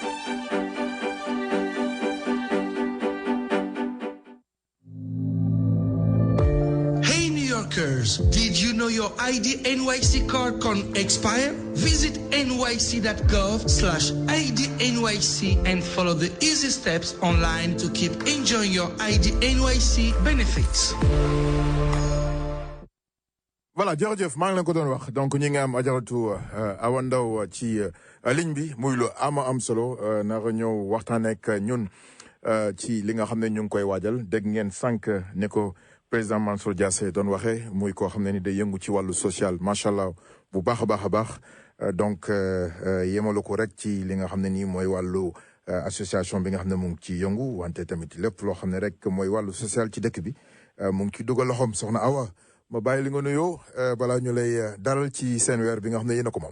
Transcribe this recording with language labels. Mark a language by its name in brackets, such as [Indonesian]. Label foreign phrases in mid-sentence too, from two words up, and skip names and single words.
[English] Hey New Yorkers, did you know your ID NYC card can expire? Visit nyc.gov/ID NYC and follow the easy steps online to keep enjoying your ID NYC benefits. [Wolof] voilà jërëjëf maa ngi leen ko doon wax donc ñi nga am ajaratu Awa Ndaw ci ligne bi muy lu am solo nara ñëw waxtaan ak ñun ci li nga xam ne ñu ngi koy waajal dégg ngeen sànq ne ko président Mansour Diassé doon waxee muy koo xam ne ni day yëngu ci wàllu social [Arabic] ما شاء الله [Wolof] bu baax a baax donc yemalu ko rek ci li nga xam ne nii mooy wàllu association bi nga xam ne mu ngi ci yëngu wante tamit lépp loo xam ne rek mooy wàllu social ci dëkk bi mu ngi ci dugal loxoom soxna Awa ma bàyyi li nga nuyoo balaa ñu lay dalal ci seen weer bi nga xam ne yéen a ko moom.